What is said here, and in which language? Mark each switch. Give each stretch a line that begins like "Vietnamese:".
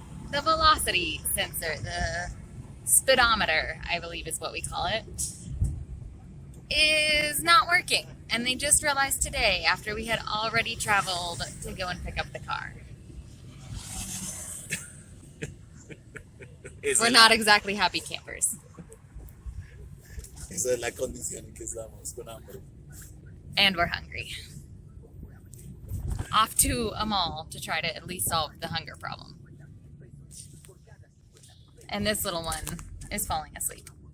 English: The velocity sensor, the speedometer, I believe is what we call it, is not working. And they just realized today, after we had already traveled to go and pick up the car. We're not exactly happy campers.
Spanish: Esa es la condición en que estamos con hambre.
English: And we're hungry. Off to a mall to try to at least solve the hunger problem. And this little one is falling asleep.